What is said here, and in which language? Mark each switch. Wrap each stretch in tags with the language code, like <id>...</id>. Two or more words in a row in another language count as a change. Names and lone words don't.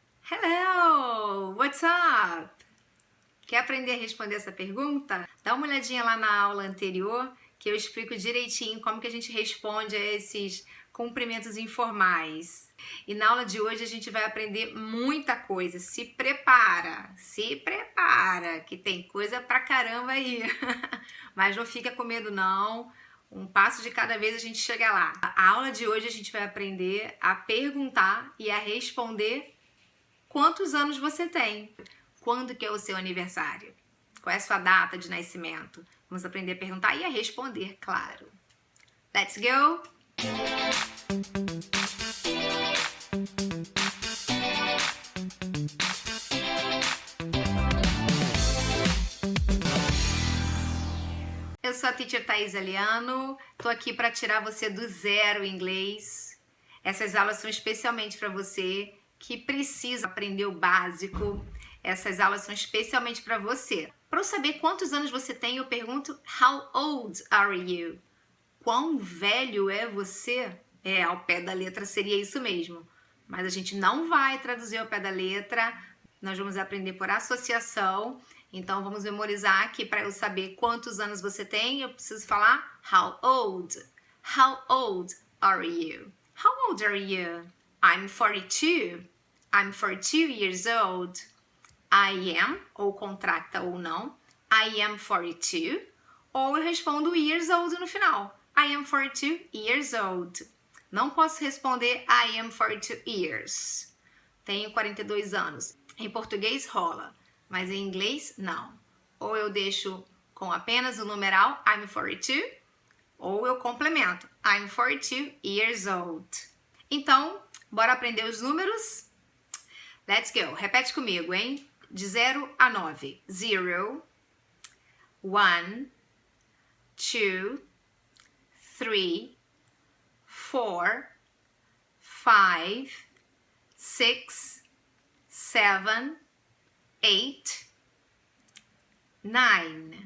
<en>Hello! What's up?</en> <pt>Quer aprender a responder essa pergunta? Dá uma olhadinha lá na aula anterior que eu explico direitinho como que a gente responde a esses cumprimentos informais. E na aula de hoje a gente vai aprender muita coisa. Se prepara, que tem coisa pra caramba aí. Mas não fica com medo não. Um passo de cada vez a gente chega lá. A aula de hoje a gente vai aprender a perguntar e a responder quantos anos você tem. Quando que é o seu aniversário? Qual é a sua data de nascimento? Vamos aprender a perguntar e a responder, claro.</pt> <en>Let's go!</en> <pt>Eu sou a Teacher Thaís Aliano, tô aqui para tirar você do zero em inglês. Essas aulas são especialmente para você que precisa aprender o básico. Essas aulas são especialmente para você. Para eu saber quantos anos você tem, eu pergunto</pt> <en>How old are you?</en> <pt>Quão velho é você? Ao pé da letra seria isso mesmo. Mas a gente não vai traduzir ao pé da letra. Nós vamos aprender por associação. Então vamos memorizar aqui para eu saber quantos anos você tem. Eu preciso falar</pt> <en>How old? How old are you? How old are you? I'm 42. I'm 42 years old. I am,</en> <pt>ou contracta ou não.</pt> <en>I am 42.</en> <pt>Ou eu respondo</pt> <en>years old</en> <pt>no final.</pt> <en>I am 42 years old.</en> <pt>Não posso responder</pt> <en>I am 42 years.</en> <pt>Tenho 42 anos. Em português rola, mas em inglês não. Ou eu deixo com apenas o numeral</pt> <en>I'm 42,</en> <pt>ou eu complemento</pt> <en>I'm 42 years old.</en> <pt>Então, bora aprender os números?</pt> <en>Let's go.</en> <pt>Repete comigo, hein? De 0 a 9. 0, 1, 2, 3, 4, 5, 6, 7, 8, 9.</pt>